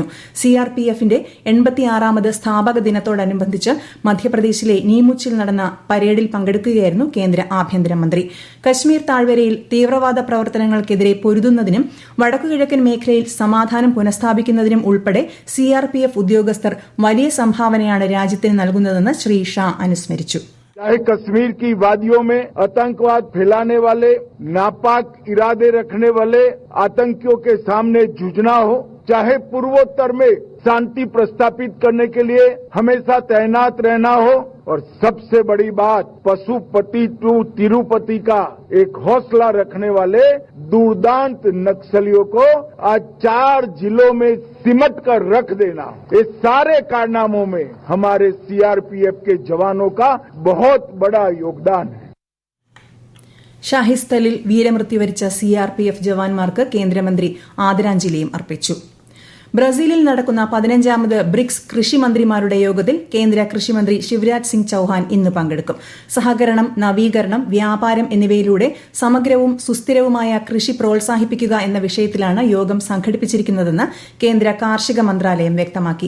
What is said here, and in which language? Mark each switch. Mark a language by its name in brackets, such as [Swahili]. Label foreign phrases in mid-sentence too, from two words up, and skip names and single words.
[Malayalam] സിആർപിഎഫിന്റെ 86ാമത് സ്ഥാപക ദിനത്തോടനുബന്ധിച്ച് മധ്യപ്രദേശിലെ നീമുച്ചിൽ നടന്ന പരേഡിൽ പങ്കെടുക്കുകയായിരുന്നു കേന്ദ്ര ആഭ്യന്തരമന്ത്രി. കശ്മീർ താഴ്വരയിൽ തീവ്രവാദ പ്രവർത്തനങ്ങൾക്കെതിരെ പൊരുതുന്നതിനും വടക്കുകിഴക്കൻ മേഖലയിൽ സമാധാനം പുനഃസ്ഥാപിക്കുന്നതിനും ഉൾപ്പെടെ സിആർപിഎഫ് ഉദ്യോഗസ്ഥർ വലിയ സംഭാവനയാണ് രാജ്യത്തിന് നൽകുന്നതെന്ന് ശ്രീ ഷാ അനുസ്മരിച്ചു. [Hindi] चाहे कश्मीर की वादियों में आतंकवाद फैलाने वाले, नापाक इरादे रखने वाले आतंकियों के सामने जूझना हो, चाहे पूर्वोत्तर में शांति प्रस्थापित करने के लिए हमेशा तैनात रहना हो, और सबसे बड़ी बात पशुपति टू तिरुपति का एक हौसला रखने वाले दुर्दांत नक्सलियों को आज 4 जिलों में सिमट कर रख देना, ये सारे कारनामों में हमारे सीआरपीएफ के जवानों का बहुत बड़ा योगदान है. [Malayalam] ഷാഹിസ്ഥലിൽ വീരമൃത്യു വരിച്ച സിആർപിഎഫ് ജവാന്മാർക്ക് കേന്ദ്രമന്ത്രി ആദരാഞ്ജലിയും അർപ്പിച്ചു. ബ്രസീലിൽ നടക്കുന്ന 15ാമത് ബ്രിക്സ് കൃഷിമന്ത്രിമാരുടെ യോഗത്തിൽ കേന്ദ്ര കൃഷിമന്ത്രി ശിവരാജ് സിംഗ് ചൌഹാൻ ഇന്ന് പങ്കെടുക്കും. സഹകരണം, നവീകരണം, വ്യാപാരം എന്നിവയിലൂടെ സമഗ്രവും സുസ്ഥിരവുമായ കൃഷി പ്രോത്സാഹിപ്പിക്കുക എന്ന വിഷയത്തിലാണ് യോഗം സംഘടിപ്പിച്ചിരിക്കുന്നതെന്ന് കേന്ദ്ര കാർഷിക മന്ത്രാലയം വ്യക്തമാക്കി.